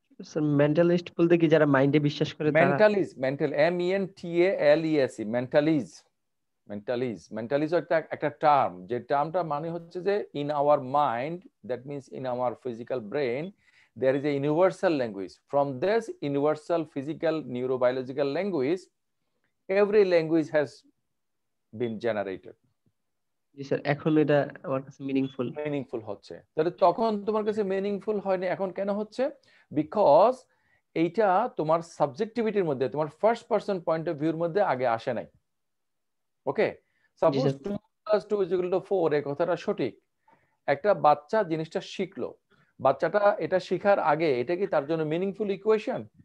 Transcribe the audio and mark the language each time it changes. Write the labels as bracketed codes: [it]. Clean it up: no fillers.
[bn] Sir mentalist বলতে কি যারা মাইন্ডে বিশ্বাস করে তারা? মেন্টালিজ, মেন্টাল, MENTALES, মেন্টালিজ, মেন্টালিজ, মেন্টালিজ একটা টার্ম, যে টার্মটা মানে হচ্ছে যে in our mind, that means in our physical brain, [en] there is a universal language. From this universal physical neurobiological language, every language has been generated. [bn] G sir, এখন এটা আমার কাছে মিনিংফুল। মিনিংফুল হচ্ছে। তাহলে তখন তোমার কাছে মিনিংফুল হয়নি, এখন কেন হচ্ছে? বিকজ এইটা তোমার সাবজেক্টিভিটির মধ্যে, তোমার ফার্স্ট পারসন পয়েন্ট অফ ভিউর মধ্যে আগে আসে নাই। ওকে, সাপোজ 2 + 2 = 4 এই কথাটা সঠিক, একটা বাচ্চা জিনিসটা শিখলো, বাচ্চাটা এটা শেখার আগে এটা কি তার জন্য মিনিংফুল ইকুয়েশন?